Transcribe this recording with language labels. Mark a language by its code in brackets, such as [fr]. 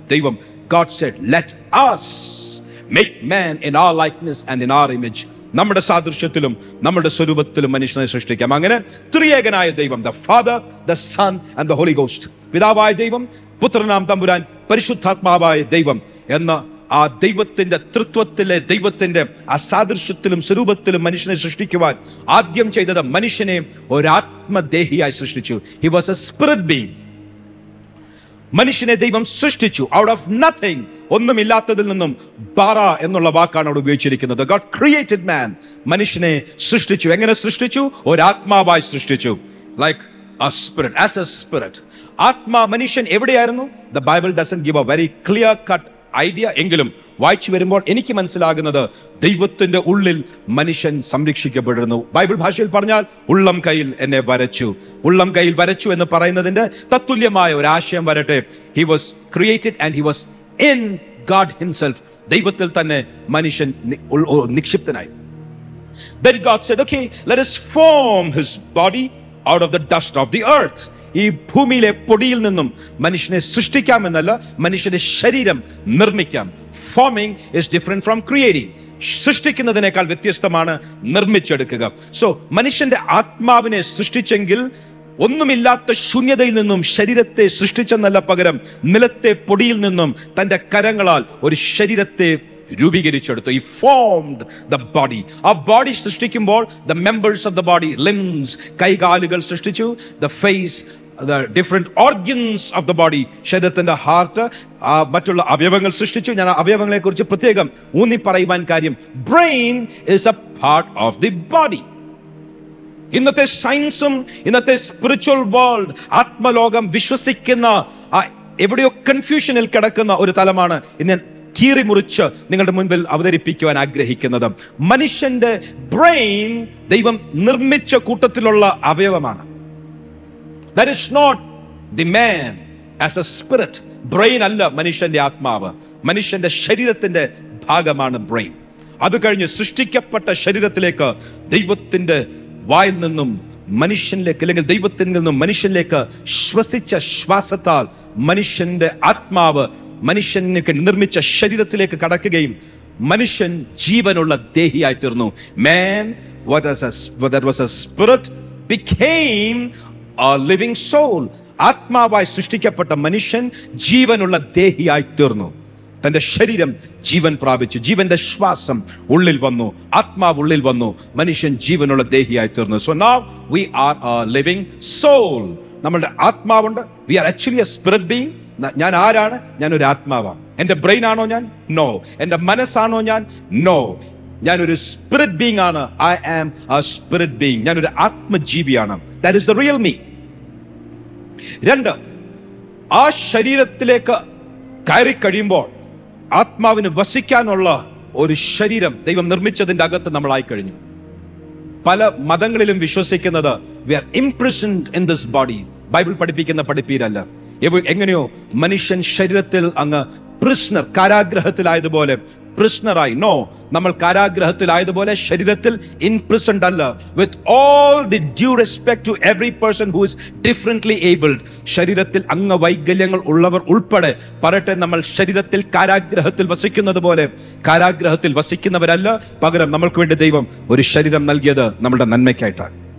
[en] ദൈവം, God said, let us make man in our likeness and in our image. [ml] നമ്മുടെ സാദൃശ്യത്തിലും നമ്മുടെ സ്വരൂപത്തിലും മനുഷ്യനെ സൃഷ്ടിക്കാം. അങ്ങനെ ത്രിയേകനായ ദൈവം, [en] the Father, the Son and the Holy Ghost, [ml] പിതാവായ ദൈവം, പുത്രനാം തമ്പുരാൻ, പരിശുദ്ധാത്മാവായ ദൈവം എന്ന ആ ദൈവത്തിന്റെ തൃത്വത്തിലെ ദൈവത്തിന്റെ അസാദൃശ്യത്തിലും സ്വരൂപത്തിലും മനുഷ്യനെ സൃഷ്ടിക്കുവാൻ ആദ്യം ചെയ്തത് മനുഷ്യനെ ഒരാത്മദേഹിയായി സൃഷ്ടിച്ചു. [en] He was a spirit being. [ml] മനുഷ്യനെ ദൈവം സൃഷ്ടിച്ചു [en] out of nothing, [ml] ഒന്നുമില്ലാത്തതിൽ നിന്നും. ബാറ എന്നുള്ള വാക്കാണ് അവിടെ ഉപയോഗിച്ചിരിക്കുന്നത്. [en] God created man. [ml] മനുഷ്യനെ സൃഷ്ടിച്ചു. എങ്ങനെ സൃഷ്ടിച്ചു? ഒരാത്മാവായി സൃഷ്ടിച്ചു. [en] Like a spirit, as a spirit. [ml] ആത്മാ മനുഷ്യൻ എവിടെയായിരുന്നു? [en] The Bible doesn't give a very clear cut idea. [ml] എങ്കിലും വായിച്ചു വരുമ്പോൾ എനിക്ക് മനസ്സിലാകുന്നത് ദൈവത്തിന്റെ ഉള്ളിൽ മനുഷ്യൻ സംരക്ഷിക്കപ്പെട്ടിരുന്നു. ബൈബിൾ ഭാഷയിൽ പറഞ്ഞാൽ ഉള്ളം കയ്യിൽ എന്നെ വരച്ചു. ഉള്ളം കയ്യിൽ വരച്ചു എന്ന് പറയുന്നതിന്റെ തത്തുല്യമായ ഒരു ആശയം വരട്ടെ. [en] He was created and he was in God himself. [ml] ദൈവത്തിൽ തന്നെ മനുഷ്യൻ നിക്ഷിപ്തനായി. [en] Then God said, okay, let us form his body out of the dust of the earth. [ml] ഈ ഭൂമിയിലെ പൊടിയിൽ നിന്നും മനുഷ്യനെ സൃഷ്ടിക്കാമെന്നല്ല, മനുഷ്യന്റെ ശരീരം നിർമ്മിക്കാം. [en] Forming is different from creating. [ml] സൃഷ്ടിക്കുന്നതിനേക്കാൾ വ്യത്യസ്തമാണ് നിർമ്മിച്ചെടുക്കുക. സോ മനുഷ്യന്റെ ആത്മാവിനെ സൃഷ്ടിച്ചെങ്കിൽ ഒന്നുമില്ലാത്ത ശൂന്യതയിൽ നിന്നും ശരീരത്തെ സൃഷ്ടിച്ചെന്നല്ല, പകരം നിലത്തെ പൊടിയിൽ നിന്നും തന്റെ കരങ്ങളാൽ ഒരു ശരീരത്തെ രൂപീകരിച്ചെടുത്തു. [en] He formed the body. [ml] ആ ബോഡി സൃഷ്ടിക്കുമ്പോൾ [en] the members of the body, limbs, [ml] കൈകാലുകൾ സൃഷ്ടിച്ചു. [en] The face, the different organs of the body, [ml] ശരീരത്തിന്റെ ഹാർട്ട്, മറ്റുള്ള അവയവങ്ങൾ സൃഷ്ടിച്ചു. ഞാൻ അവയവങ്ങളെ കുറിച്ച് പ്രത്യേകം ഊന്നി പറയുവാൻ കാര്യം, [en] Brain is a part of the body. [ml] ഇന്നത്തെ സയൻസും ഇന്നത്തെ സ്പിരിച്വൽ വേൾഡ്, ആത്മലോകം വിശ്വസിക്കുന്ന എവിടെയോ കൺഫ്യൂഷനിൽ കിടക്കുന്ന ഒരു തലമാണ് ഇന്ന് കീറി മുറിച്ച് നിങ്ങളുടെ മുൻപിൽ അവതരിപ്പിക്കുവാൻ ആഗ്രഹിക്കുന്നത്. മനുഷ്യന്റെ ബ്രെയിൻ ദൈവം നിർമ്മിച്ച കൂട്ടത്തിലുള്ള അവയവമാണ്. [en] That is not the man as a spirit. [ml] Brain അല്ല മനുഷ്യന്റെ ആത്മാവ്. മനുഷ്യന്റെ ശരീരത്തിന്റെ ഭാഗമാണ് ബ്രെയിൻ. അത് കഴിഞ്ഞ് സൃഷ്ടിക്കപ്പെട്ട ശരീരത്തിലേക്ക് ദൈവത്തിന്റെ വായിൽ നിന്നും മനുഷ്യനിലേക്ക്, അല്ലെങ്കിൽ ദൈവത്തിൽ നിന്നും മനുഷ്യനിലേക്ക് ശ്വസിച്ച ശ്വാസത്താൽ മനുഷ്യന്റെ ആത്മാവ് മനുഷ്യനെ നിർമ്മിച്ച ശരീരത്തിലേക്ക് കടക്കുകയും മനുഷ്യൻ ജീവനുള്ള ദേഹിയായി തീർന്നു. [en] Man, that was a spirit, became a living soul. [ml] ആത്മാവായി സൃഷ്ടിക്കപ്പെട്ട മനുഷ്യൻ ജീവനുള്ള ദേഹിയായി തീർന്നു. തന്റെ ശരീരം ജീവൻ പ്രാപിച്ചു. ജീവന്റെ ശ്വാസം ഉള്ളിൽ വന്നു, ആത്മാവ് ഉള്ളിൽ വന്നു, മനുഷ്യൻ ജീവനുള്ള ദേഹിയായി തീർന്നു. [en] So now we are a living soul. [ml] നമ്മളുടെ ആത്മാവുണ്ട്. [en] We are actually a spirit being. [ml] ഞാൻ ആരാണ്? ഞാനൊരു ആത്മാവാണ്. എൻ്റെ ബ്രെയിൻ ആണോ ഞാൻ? നോ. എൻ്റെ മനസ്സാണോ ഞാൻ? നോ. ഞാനൊരു സ്പിരിറ്റ് ബീങ് ആണ്. [en] I am a spirit being. [ml] ഞാനൊരു ആത്മജീവിയാണ്. [en] That is the real me. [ml] രണ്ട്, ആ ശരീരത്തിലേക്ക് കയറി കഴിയുമ്പോൾ ആത്മാവിന് വസിക്കാനുള്ള ഒരു ശരീരം ദൈവം നിർമ്മിച്ചതിൻ്റെ അകത്ത് നമ്മളായി കഴിഞ്ഞു. പല മതങ്ങളിലും വിശ്വസിക്കുന്നത് [en] we are imprisoned in this body. [ml] Bible പഠിപ്പിക്കുന്ന പഠിപ്പീരല്ല. എങ്ങനെയോ മനുഷ്യൻ ശരീരത്തിൽ അങ്ങ് പ്രിസ്ണർ, കാരാഗ്രഹത്തിലായതുപോലെ പ്രിസ്ണറായി. നോ, നമ്മൾ കാരാഗ്രഹത്തിലായതുപോലെ ശരീരത്തിൽ ഇൻപ്രിസൺഡ് അല്ല. [en] With all the due respect to every person who is differently abled. [ml] ശരീരത്തിൽ അംഗവൈകല്യങ്ങൾ ഉള്ളവർ ഉൾപ്പെടെ പറയട്ടെ, നമ്മൾ ശരീരത്തിൽ കാരാഗ്രഹത്തിൽ വസിക്കുന്നത് പോലെ കാരാഗ്രഹത്തിൽ വസിക്കുന്നവരല്ല, പകരം നമ്മൾക്ക് വേണ്ടി ദൈവം ഒരു ശരീരം നൽകിയത് നമ്മുടെ നന്മയ്ക്കായിട്ടാണ്.